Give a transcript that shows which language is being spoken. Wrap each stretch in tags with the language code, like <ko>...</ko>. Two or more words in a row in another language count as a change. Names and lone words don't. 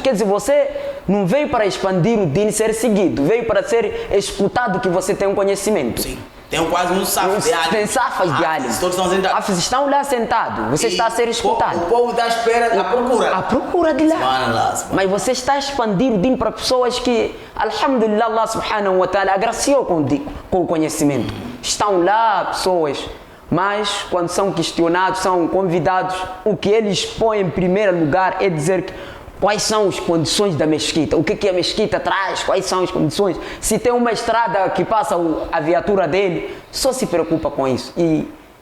<pt>Quer dizer, você não veio para expandir o din, ser seguido, veio para ser escutado, que você tem um conhecimento. Sim. Tem quase um safo de álimo. Tem safas de álimo. Todos estão sentados. Estão lá sentados. Você está a ser escutado. O povo está à espera, à procura. À procura de lá. Subhanallah. Mas você está a expandir o din para pessoas que,</pt> <ar>الحمد لله، الله سبحانه وتعالى</ar> <pt>agraciou com o conhecimento. Estão lá pessoas, mas quando são questionados, são convidados, o que eles põem em primeiro lugar é dizer que quais são as condições da mesquita, o que a mesquita traz, quais são as condições. Se tem uma estrada que passa a viatura dele, só se preocupa com isso.</pt>